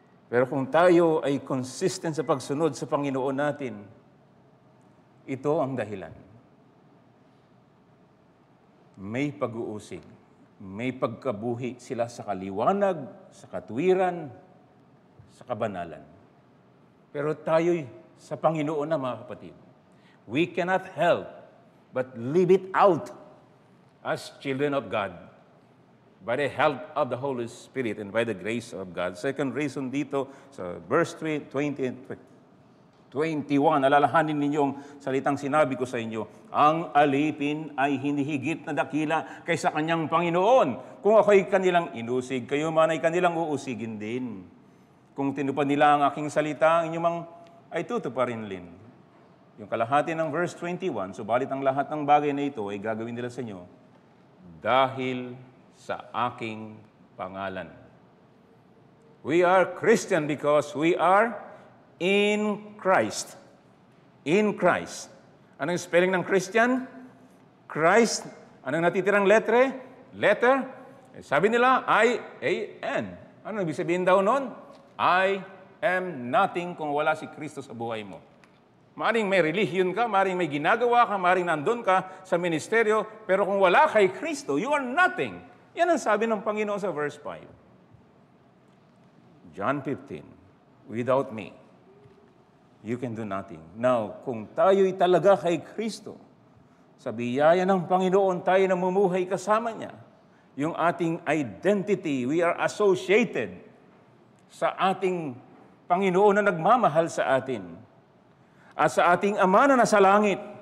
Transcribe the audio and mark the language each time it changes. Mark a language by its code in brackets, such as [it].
[tl] Pero kung tayo ay consistent sa pagsunod sa Panginoon natin, ito ang dahilan. May pag-uusig, may pagkabuhi sila sa kaliwanag, sa katwiran, sa kabanalan. Pero tayo'y sa Panginoon na, mga kapatid. [en] We cannot help but live it out as children of God by the help of the Holy Spirit and by the grace of God. Second reason [tl] dito sa verse 20 and 21, alalahanin ninyong salitang sinabi ko sa inyo, ang alipin ay hindi higit na dakila kaysa kanyang Panginoon. Kung ako'y kanilang inusig, kayo man ay kanilang uusigin din. Kung tinupad nila ang aking salita, ang inyong ay tutuparin din. Yung kalahati ng verse 21, subalit ang lahat ng bagay na ito ay gagawin nila sa inyo dahil sa aking pangalan. [en] We are Christian because we are in Christ. In Christ. [tl] Anong [en] spelling ng Christian? Christ. [tl] Anong natitirang letter? Sabi nila, I-A-N. Ano ibig sabihin daw nun? [en] I am nothing [tl] kung wala si Kristo sa buhay mo. Maaring may religion ka, maaring may ginagawa ka, maaring nandun ka sa ministeryo, pero kung wala kay Kristo, [en] you are nothing. [tl] Yan ang sabi ng Panginoon sa verse 5. [en] John 15, without me, you can do nothing. [tl] Now, kung tayo'y talaga kay Kristo, sa biyaya ng Panginoon, tayo namumuhay kasama niya. Yung ating identity, [en] we are associated [tl] sa ating Panginoon na nagmamahal sa atin. At sa ating Ama na nasa langit,